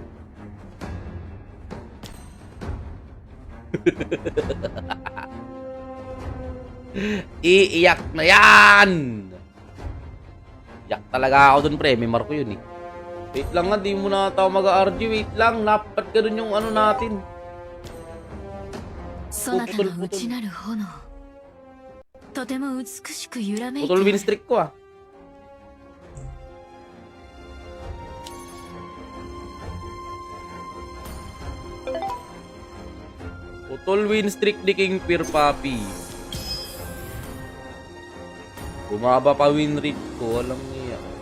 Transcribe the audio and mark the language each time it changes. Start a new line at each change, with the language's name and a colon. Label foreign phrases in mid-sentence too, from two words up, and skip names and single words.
Filipino: Iiyak na yan! Iyak talaga ako dun, pre. May marko yun, eh. Wait lang nga, di mo na tayo mag-RG. Wait lang, napat ka dun yung ano natin.
Japanese: そなたの内なる炎とても美しく揺らめいて
Filipino: Putol
English: win streak
Filipino: ko, ah. Putol
English: win streak
Filipino: ni King Fear Papi. Bumaba pa
English: win rate
Filipino: ko. Walang niya.